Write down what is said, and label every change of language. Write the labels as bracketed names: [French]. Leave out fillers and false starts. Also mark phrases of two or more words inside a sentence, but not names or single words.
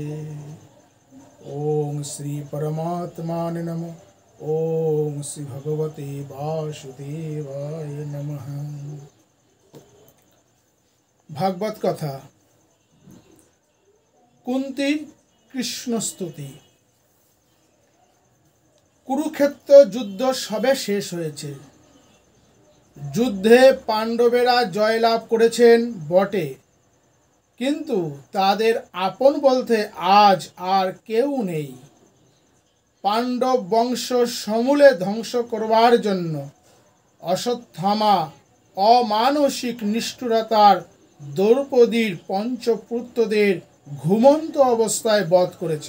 [Sanskrit] ओम श्री परमात्माने नमः। ओम श्री भगवते वासुदेवाय नमः। भागवत कथा कुंती कृष्ण स्तुति। [Bangla] কুরুক্ষেত্র যুদ্ধ সবে শেষ হয়েছে। যুদ্ধে পাণ্ডবেরা জয়লাভ করেছেন বটে, কিন্তু তাদের আপন বলতে আজ আর কেউ নেই। পাণ্ডব বংশ সমূলে ধ্বংস করবার জন্য অশ্বত্থামা অমানসিক নিষ্ঠুরতার দ্রৌপদীর পঞ্চপুত্রদের ঘুমন্ত অবস্থায় বধ করেছে।